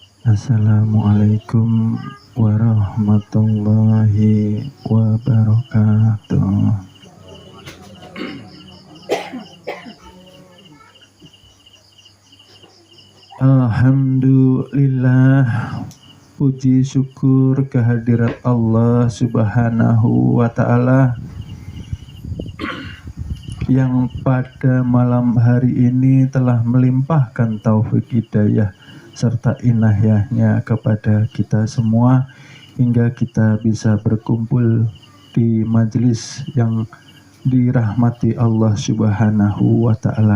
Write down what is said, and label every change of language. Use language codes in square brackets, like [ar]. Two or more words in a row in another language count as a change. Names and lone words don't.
[ar] السلام عليكم ورحمة الله وبركاته. [id] Alhamdulillah, puji syukur kehadirat Allah [ar] سبحانه وتعالى [id] yang pada malam hari ini telah melimpahkan taufik hidayah serta inayahnya kepada kita semua hingga kita bisa berkumpul di majelis yang dirahmati Allah [ar] سبحانه وتعالى.